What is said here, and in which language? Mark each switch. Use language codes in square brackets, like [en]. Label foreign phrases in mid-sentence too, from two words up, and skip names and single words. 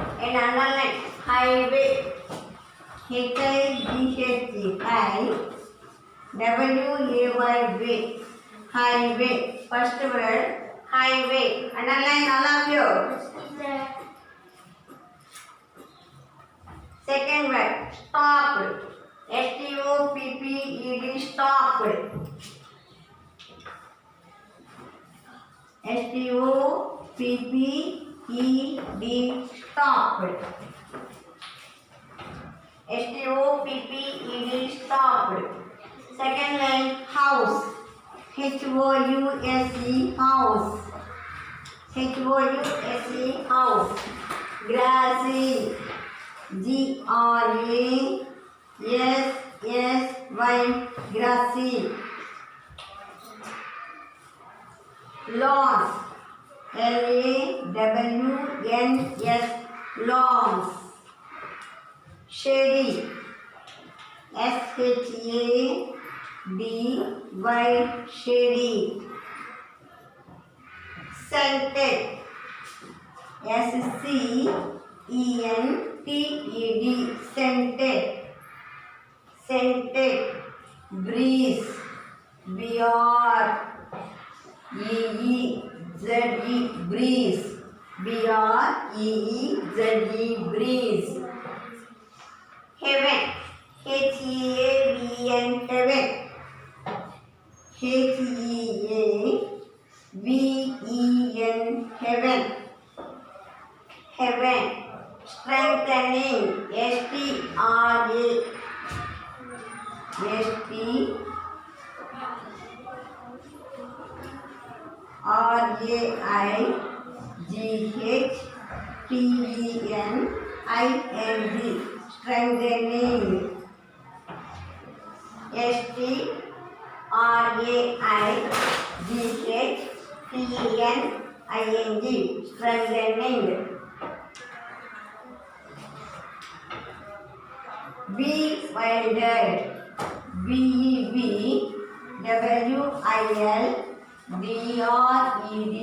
[en] and underline highway. Highway. W-A-Y-way. Highway. First word highway. Underline all of you. Second word stopped. S-T-O-P-P-E-D. Stopped. S-T-O-P-P-E-D. Stopped. S-T-O-P-P-E-D. Stopped. Second line house. H-O-U-S-E. House. H-O-U-S-E. House. Grassy. G-R-A-S-S-Y. Grassy. Lawns. L-A-W-N-S. Lawns. Shady. S-H-A-D-Y. Shady. Scented. S-C-E-N-T-E-D. Scented. Scented. Breeze. B-R-E-E-Z-E. Breeze. B-R-E-E-Z-E. Breeze. Heaven. H-E-A-V-E-N. Heaven. H-E-A-V-E-N. Heaven. Heaven. Strengthening. S-T-R-A. S-T-R-A-I-G-H-T-E-N-I-N-G. Strengthening. S-T-R-A-I-G-H-T-E-N-I-N-G. Strengthening. Bewildered. B-E-W-I-L-D-R-E-D.